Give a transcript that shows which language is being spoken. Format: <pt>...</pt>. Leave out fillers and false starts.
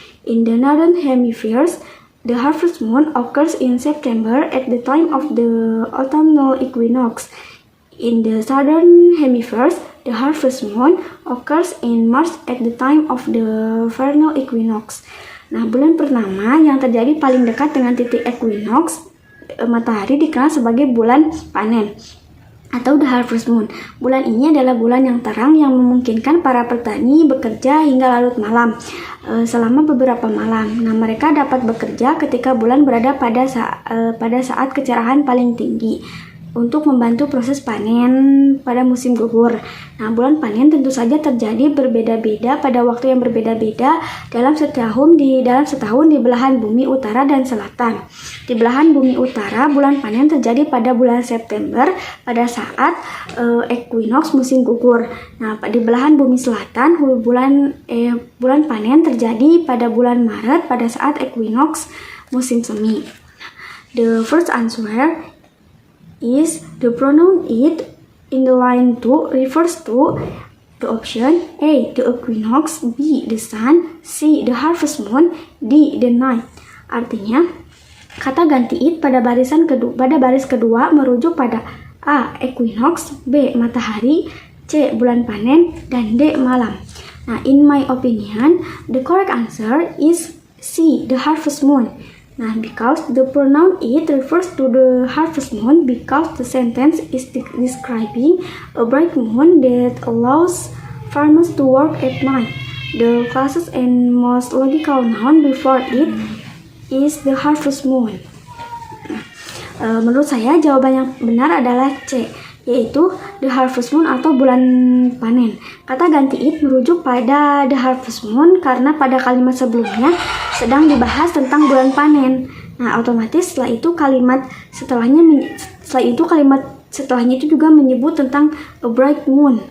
<en>In the northern hemispheres, the harvest moon occurs in September at the time of the autumnal equinox. In the southern hemispheres, the harvest moon occurs in March at the time of the vernal equinox.</en> <id>Nah, bulan purnama yang terjadi paling dekat dengan titik equinox matahari dikenal sebagai bulan panen atau</id> <en>the harvest moon.</en> <id>Bulan ini adalah bulan yang terang yang memungkinkan para petani bekerja hingga larut malam selama beberapa malam. Nah, mereka dapat bekerja ketika bulan berada pada saat kecerahan paling tinggi untuk membantu proses panen pada musim gugur. Nah, bulan panen tentu saja terjadi berbeda-beda pada waktu yang berbeda-beda dalam setahun di belahan bumi utara dan selatan. Di belahan bumi utara, bulan panen terjadi pada bulan September pada saat equinox musim gugur. Nah, di belahan bumi selatan, bulan panen terjadi pada bulan Maret pada saat equinox musim semi.</id> <en>The first answer is the pronoun it in the line 2 refers to the option A, the equinox, B, the sun, C, the harvest moon, D, the night.</en> <id>Artinya, kata ganti it pada baris kedua merujuk pada A, equinox, B, matahari, C, bulan panen, dan D, malam.</id> <en>Nah, in my opinion, the correct answer is C, the harvest moon. Nah, because the pronoun it refers to the harvest moon because the sentence is describing a bright moon that allows farmers to work at night. The closest and most logical noun before it is the harvest moon.</en> <id>Menurut saya jawaban yang benar adalah C, yaitu</id> <en>the harvest moon</en> <id>atau bulan panen. Kata ganti it merujuk pada</id> <en>the harvest moon</en> <id>karena pada kalimat sebelumnya sedang dibahas tentang bulan panen. Nah, otomatis setelah itu kalimat setelahnya itu juga menyebut tentang</id> <en>a bright moon.</en>